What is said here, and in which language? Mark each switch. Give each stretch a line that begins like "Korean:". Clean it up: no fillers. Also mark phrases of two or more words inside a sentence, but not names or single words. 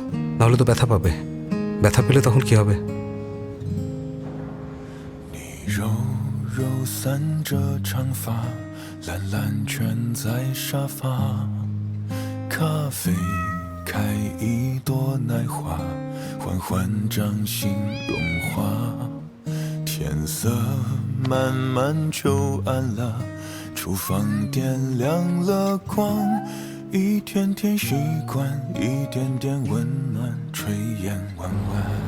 Bangla: তাহলে তো ব্যথা পাবে। ব্যথা পেলে তখন কি হবে?
Chinese: 柔柔散着长发，懒懒蜷在沙发。咖啡开一朵奶花，缓缓掌心融化。甜天色慢慢就暗了，厨房点亮了光，一天天习惯，一点点温暖，炊烟弯弯。